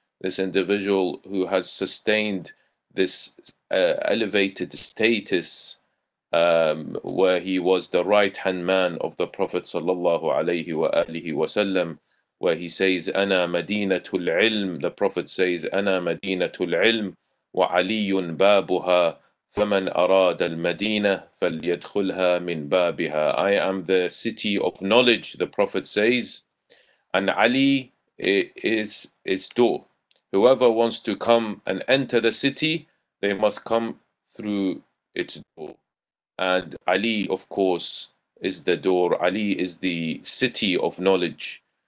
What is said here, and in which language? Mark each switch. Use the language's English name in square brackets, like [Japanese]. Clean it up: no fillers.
[English] This individual who has sustained this elevated status where he was the right hand man of the Prophet sallallahu alaihi wasallam, where he says, [Arabic] "Ana madinatul ilm." [English] The Prophet says, [Arabic] "Ana madinatul ilm, wa aliyun babuha. فمن أراد المدينة فليدخلها من بابها." [English] I am the city of knowledge, the Prophet says, and Ali is its door. Whoever wants to come and enter the city, they must come through its door. And Ali, of course, is the door. Ali is the city of knowledge.